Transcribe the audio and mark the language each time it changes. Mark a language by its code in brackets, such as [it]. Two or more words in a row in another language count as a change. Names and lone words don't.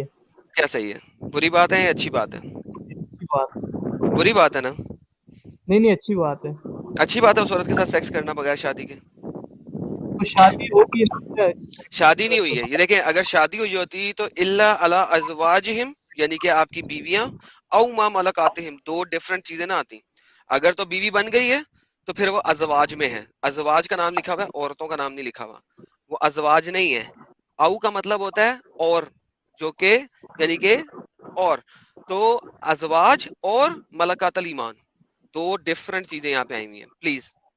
[ur] کیا صحیح ہے؟ بری بات ہے یا اچھی بات ہے؟ اچھی بات ہے. بری بات ہے نا؟ نہیں نہیں اچھی بات ہے. اچھی بات ہے اس عورت کے ساتھ سیکس کرنا بغیر شادی کے. تو شادی ہوگی ہے. شادی نہیں ہوئی ہے, یہ دیکھیں, اگر شادی ہوئی ہوتی تو [ar] الا علی ازواجہم, [ur] یعنی کہ آپ کی بیویاں, [ar] او ما ملکاتہم, [ur] دو ڈیفرنٹ چیزیں نہ آتی. اگر تو بیوی بن گئی ہے تو پھر وہ ازواج میں ہے, ازواج کا نام لکھا ہوا ہے, عورتوں کا نام نہیں لکھا ہوا, وہ ازواج نہیں ہے. او کا مطلب ہوتا ہے اور, جو کہ یعنی کہ اور, تو ازواج اور [ar] ملکات الایمان [ur] دو ڈیفرنٹ چیزیں یہاں پہ آئی ہوئی ہیں, پلیز.